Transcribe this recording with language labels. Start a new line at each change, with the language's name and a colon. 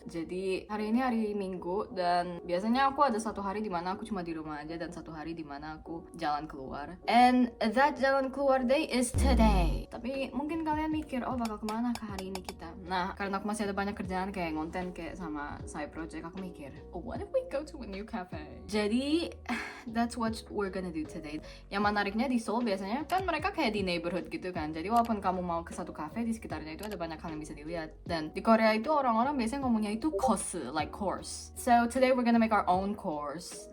Indonesian: Jadi hari ini hari Minggu dan biasanya aku ada satu hari dimana aku cuma di rumah aja dan satu hari dimana aku jalan keluar.
English: And that
Indonesian: jalan keluar
English: day is today.
Indonesian: Tapi mungkin kalian mikir, oh bakal kemana ke hari ini kita? Nah, karena aku masih ada banyak kerjaan kayak ngonten kayak sama side project, aku mikir,
English: oh what if we go to a new cafe? Jadi that's what we're gonna do today.
Indonesian: Yang menariknya di Seoul biasanya kan mereka kayak di neighborhood gitu kan. Jadi walaupun kamu mau ke satu cafe di sekitarnya itu ada banyak hal yang bisa dilihat. Dan di Korea itu orang-orang biasanya ngomongnya itu course, like course.
English: So today we're gonna make our own course.